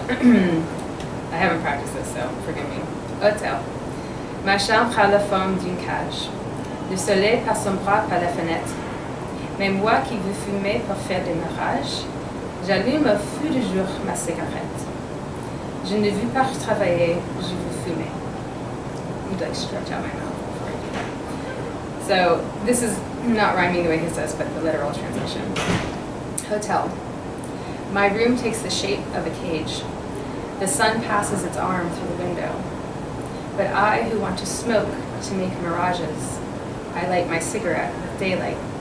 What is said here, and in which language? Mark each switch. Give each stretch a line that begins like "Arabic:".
English: I haven't practiced this, so forgive me. Hotel.
French: Ma chambre a la forme d'une cage. Le soleil passe son bras par la fenêtre. Mais moi qui veux fumer pour faire des mirages, j'allume au feu du jour ma cigarette. Je ne veux pas travailler, je veux
English: to me. You'd like stretch out my mouth before I do that. So this is not rhyming the way he says, but the literal translation. Hotel. My room takes the shape of a cage. The sun passes its arm through the window. But I, who want to smoke to make mirages, I light my cigarette with daylight.